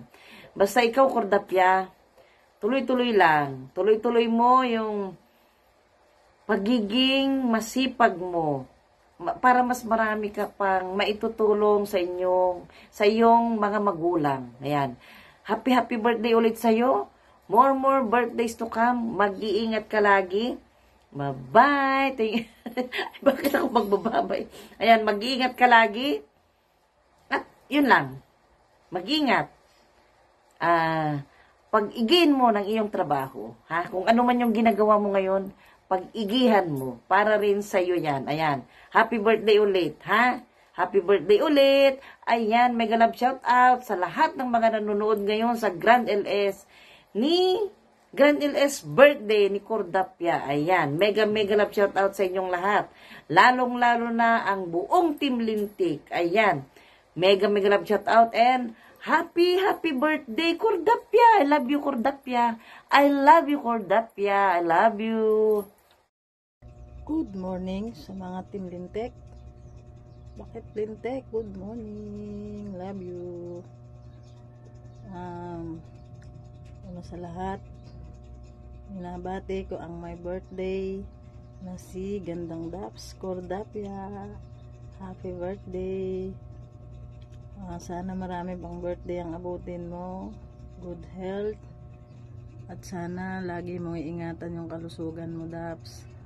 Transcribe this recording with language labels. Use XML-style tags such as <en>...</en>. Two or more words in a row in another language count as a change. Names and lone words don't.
<tl>Basta ikaw, Cordapia, tuloy-tuloy lang. Tuloy-tuloy mo yung pagiging masipag mo para mas marami ka pang maitutulong sa iyong mga magulang. Ayan.</tl> <en>Happy birthday</en> <tl>ulit sa'yo.</tl> <en>More birthdays to come.</en> <tl>Mag-iingat ka lagi. Bye-bye. Bakit ako magbababay? Ayan, mag-iingat ka lagi. At yun lang. Mag-iingat. Pag-igihin mo ng iyong trabaho. Kung ano man yung ginagawa mo ngayon, pag-igihan mo. Para rin sa'yo yan. Ayan.</tl> <en>Happy birthday</en> <tl>ulit.</tl> <en>Happy birthday</en> <tl>ulit. Ayan,</tl> <en>mega love shout out</en> <tl>sa lahat ng mga nanonood ngayon sa Grand LS birthday ni Cordapia. Ayan,</tl> <en>mega love shout out</en> <tl>sa inyong lahat. Lalong-lalo na ang buong Team Lintik. Ayan,</tl> <en>mega love shout out and happy birthday, Cordapia. I love you, Cordapia. I love you, Cordapia. I love you. Good morning</en> <tl>sa mga Team Lintek. Bakit Lintek?</tl> <en>Good morning. Love you.</en> <tl>Una sa lahat, minabati ko ang my birthday na si Gandang Daps, Cordapia.</tl> <en>Happy birthday.</en> <tl>Sana marami pang birthday ang abutin mo.</tl> <en>Good health.</en> <tl>At sana lagi mong iingatan yung kalusugan mo, Daps.</tl>